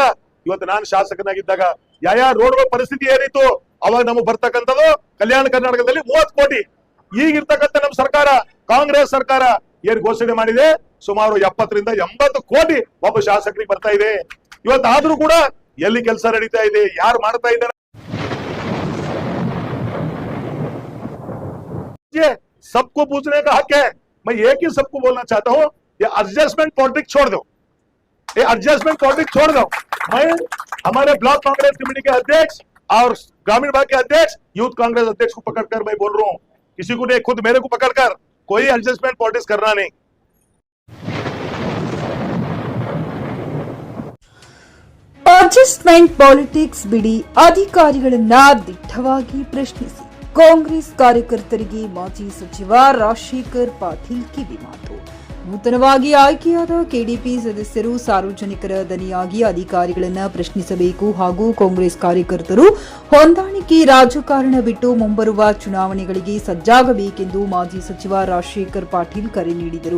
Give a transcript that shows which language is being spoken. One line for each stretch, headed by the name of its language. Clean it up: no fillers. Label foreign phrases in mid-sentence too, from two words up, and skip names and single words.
Kannada: ಇವತ್ತು ನಾನು ಶಾಸಕನಾಗಿದ್ದಾಗ ಯಾವ ರೋಡ್ಗಳ ಪರಿಸ್ಥಿತಿ ಏನಿತ್ತು ಅವಾಗ ನಮಗೆ ಬರ್ತಕ್ಕಂಥದ್ದು ಕಲ್ಯಾಣ ಕರ್ನಾಟಕದಲ್ಲಿ 30 ಕೋಟಿ. ಈಗಿರ್ತಕ್ಕಂಥ ನಮ್ಮ ಸರ್ಕಾರ, ಕಾಂಗ್ರೆಸ್ ಸರ್ಕಾರ ಏನ್ ಘೋಷಣೆ ಮಾಡಿದೆ ಸುಮಾರು 70 ರಿಂದ 80 ಕೋಟಿ ಒಬ್ಬ ಶಾಸಕರಿಗೆ ಬರ್ತಾ ಇದೆ. ಇವತ್ತು ಆದ್ರೂ ಕೂಡ ಎಲ್ಲಿ ಕೆಲಸ ನಡೀತಾ ಇದೆ, ಯಾರು ಮಾಡ್ತಾ ಇದ್ದಾರೆ?
Hindi: सबको पूछने का हक है. मैं एक ही सबको बोलना चाहता हूं, ये
English: adjustment politics
Hindi: छोड़ दो, ये
English: adjustment politics
Hindi: छोड़ दो. मैं हमारे ब्लॉक कांग्रेस कमेटी के अध्यक्ष और ग्रामीण भाग के अध्यक्ष, यूथ कांग्रेस अध्यक्ष को पकड़कर मैं बोल रहा हूं, किसी को नहीं, खुद मेरे को पकड़कर कोई
English: adjustment politics
Hindi: करना नहीं.
English: adjustment politics
Kannada: ಬಿಡಿ, ಅಧಿಕಾರಿಗಳನ್ನ ದಿಟ್ಟವಾಗಿ ಪ್ರಶ್ನಿಸಿ. ಕಾಂಗ್ರೆಸ್ ಕಾರ್ಯಕರ್ತರಿಗೆ ಮಾಜಿ ಸಚಿವ ರಾಜಶೇಖರ್ ಪಾಟೀಲ್ ಕಿವಿಮಾತು. ನೂತನವಾಗಿ ಆಯ್ಕೆಯಾದ ಕೆಡಿಪಿ ಸದಸ್ಯರು ಸಾರ್ವಜನಿಕರ ದನಿಯಾಗಿ ಅಧಿಕಾರಿಗಳನ್ನ ಪ್ರಶ್ನಿಸಬೇಕು ಹಾಗೂ ಕಾಂಗ್ರೆಸ್ ಕಾರ್ಯಕರ್ತರು ಹೊಂದಾಣಿಕೆ ರಾಜಕಾರಣ ಬಿಟ್ಟು ಮುಂಬರುವ ಚುನಾವಣೆಗಳಿಗೆ ಸಜ್ಜಾಗಬೇಕೆಂದು ಮಾಜಿ ಸಚಿವ ರಾಜಶೇಖರ್ ಪಾಟೀಲ್ ಕರೆ ನೀಡಿದರು.